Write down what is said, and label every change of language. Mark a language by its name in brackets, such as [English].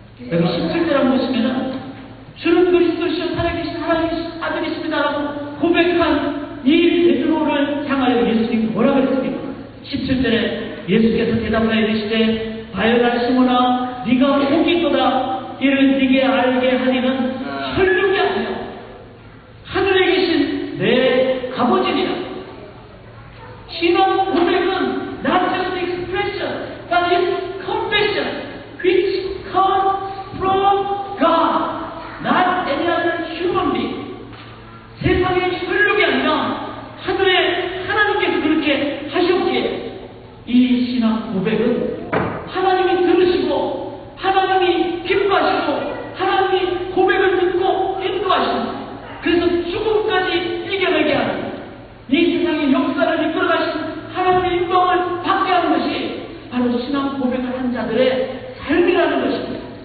[Korean] 여기 17절 한번 보시면은 주는 그리스도시요 살아계신 하나님의 아들이십니다라고 고백한 이 베드로를 향하여 예수님이 뭐라고 했습니까? 17절에 예수께서 대답하여 이르시되 바요나 시몬아 네가 복이 있도다. 이를 네게 알게 하리는 혈육이 아니라 하늘에 계신 내 아버지니라. 신앙 고백은 [English] not just expression, but it's confession, which comes from God, not any other human being. [Korean] 세상의 혈육이 아니라 하늘의 하나님께서 그렇게 하셨기에 이 신앙 고백은 하나님이 들으시고 하나님이 기뻐하시고 하나님이 고백을 듣고 인도하시는, 그래서 죽음까지 이겨내게 하는, 이 세상의 역사를 이끌어가신 하나님의 인도함을 받게 하는 것이 바로 신앙 고백을 한 자들의 삶이라는 것입니다.